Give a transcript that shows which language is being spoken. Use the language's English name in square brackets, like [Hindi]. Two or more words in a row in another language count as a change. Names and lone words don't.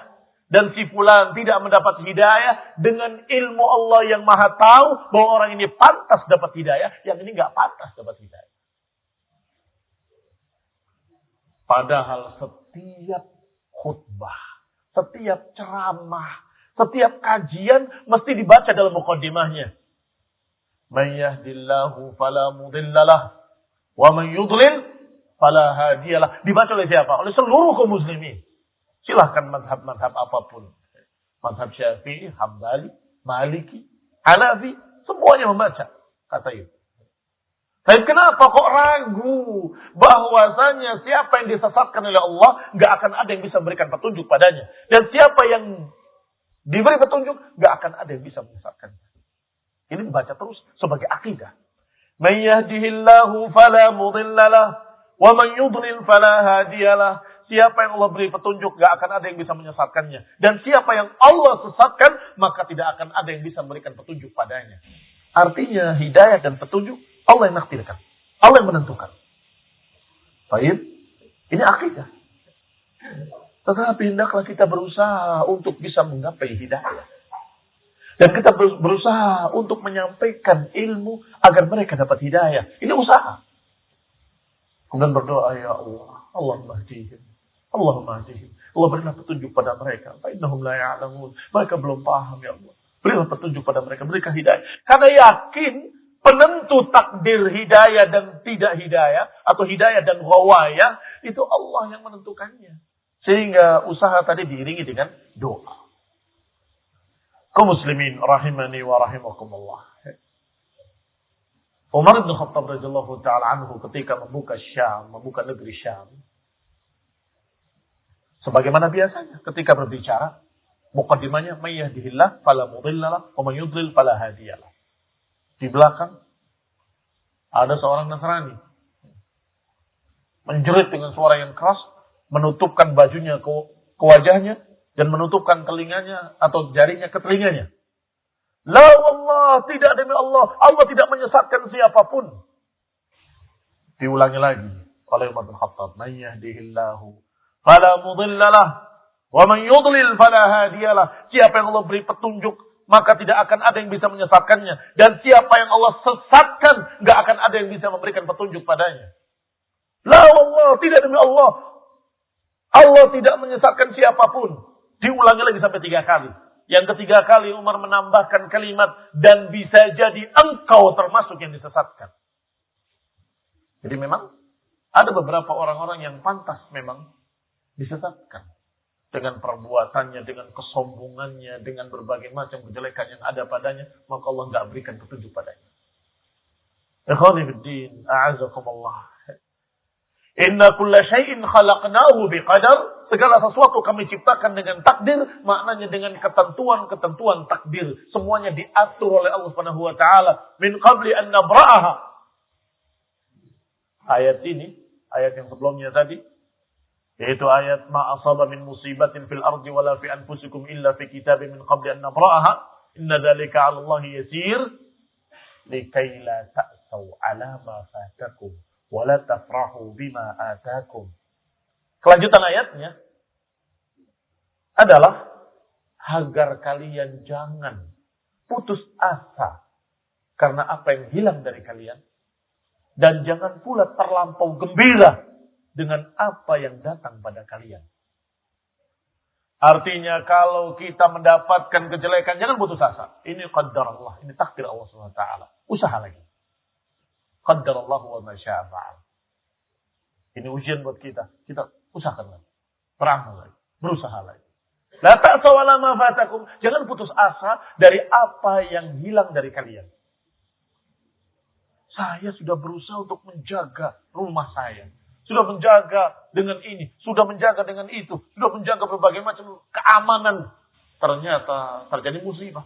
[Indonesian] Dan si fulan tidak mendapat hidayah. Dengan ilmu Allah yang maha tahu. Bahwa orang ini pantas dapat hidayah. Yang ini gak pantas dapat hidayah. Padahal setiap khutbah. Setiap ceramah. Setiap kajian mesti dibaca dalam muqaddimahnya. [Arabic] من يهده الله فلا مضل له. ومن يضلل فلا هادي له. [Indonesian] Dibaca oleh siapa? Oleh seluruh kaum muslimin. Silahkan madhab-madhab apapun. Madhab Syafi'i, Hambali, Maliki, Hanafi. Semuanya membaca. Kata itu. Tapi kenapa kok ragu bahwasanya siapa yang disesatkan oleh Allah gak akan ada yang bisa memberikan petunjuk padanya. Dan siapa yang diberi petunjuk gak akan ada yang bisa menyesatkan. Ini dibaca terus sebagai akidah. [Arabic] من يهده الله فلا مضل له ومن يضلل فلا هادي له. [Indonesian] Siapa yang Allah beri petunjuk gak akan ada yang bisa menyesatkannya. Dan siapa yang Allah sesatkan maka tidak akan ada yang bisa memberikan petunjuk padanya. Artinya hidayah dan petunjuk Allah yang nakdirkan. Allah yang menentukan. Baik, ini akidah. Tetapi hendaklah kita berusaha untuk bisa menggapai hidayah. Dan kita berusaha untuk menyampaikan ilmu agar mereka dapat hidayah. Ini usaha. Kemudian berdoa, [Arabic] يا الله، اللهم اهدهم. اللهم اهدهم. [Indonesian] Allah berilah petunjuk pada mereka. [Arabic] فإنهم لا يعلمون. [Indonesian] Mereka belum paham, ya Allah. Berilah petunjuk pada mereka. Berikan hidayah. Karena yakin penentu takdir hidayah dan tidak hidayah. Atau hidayah dan ghawayah. Itu Allah yang menentukannya. Sehingga usaha tadi diiringi dengan doa. Kaum muslimin [Arabic] رحمني ورحمكم الله. [Indonesian] Umar bin Khattab [Arabic] رضي الله تعالى عنه [Indonesian] ketika membuka Syam, membuka negeri Syam. Sebagaimana biasanya ketika berbicara, [Arabic] muqaddimahnya من يهده الله فلا مضل له ومن يضلل فلا هادي له. [Indonesian] Di belakang ada seorang Nasrani menjerit dengan suara yang keras, menutupkan bajunya ke wajahnya dan menutupkan telinganya atau jarinya ke telinganya. [Arabic] لا والله, [Indonesian] tidak demi Allah, Allah tidak menyesatkan siapapun. Diulangi lagi oleh Umar bin Khattab, [Arabic] "من يهده الله فلا مضل له ومن يضلل فلا هادي له." [Indonesian] Siapa yang Allah beri petunjuk, maka tidak akan ada yang bisa menyesatkannya, dan siapa yang Allah sesatkan, enggak akan ada yang bisa memberikan petunjuk padanya. [Arabic] لا والله, [Indonesian] tidak demi Allah, Allah tidak menyesatkan siapapun. Diulangi lagi sampai 3 kali. Yang ketiga kali Umar menambahkan kalimat, dan bisa jadi engkau termasuk yang disesatkan. Jadi memang ada beberapa orang-orang yang pantas memang disesatkan. Dengan perbuatannya, dengan kesombongannya, dengan berbagai macam kejelekan yang ada padanya, maka Allah enggak berikan petunjuk padanya. [Arabic] إخواني في الدين، أعزكم الله. إنا كل شيء خلقناه بقدر. [Indonesian] Segala sesuatu kami ciptakan dengan takdir. Maknanya dengan ketentuan-ketentuan takdir. Semuanya diatur oleh Allah [Arabic] سبحانه وتعالى من قبل أن نبرأها. [Indonesian] Ayat ini, ayat yang sebelumnya tadi, yaitu ayat [Arabic] ما أصاب من مصيبة في الأرض ولا في أنفسكم إلا في كتاب من قبل أن نبرأها. إن ذلك على الله يسير. لكيلا تأسوا على ما فاتكم ولا تفرحوا بما آتاكم. [Indonesian] Kelanjutan ayatnya adalah agar kalian jangan putus asa karena apa yang hilang dari kalian, dan jangan pula terlampau gembira dengan apa yang datang pada kalian. Artinya kalau kita mendapatkan kejelekan, jangan putus asa. Ini [Arabic] قدر الله, [Indonesian] ini takdir Allah SWT. Usaha lagi. [Arabic] قدر الله وما شاء فعل. [Indonesian] Ini ujian buat kita. Kita usahakan lagi. Beramal lagi. Berusaha lagi. [Arabic] لا تأسوا على ما فاتكم. [Indonesian] Jangan putus asa dari apa yang hilang dari kalian. Saya sudah berusaha untuk menjaga rumah saya. Sudah menjaga dengan ini. Sudah menjaga dengan itu. Sudah menjaga berbagai macam keamanan. Ternyata terjadi musibah.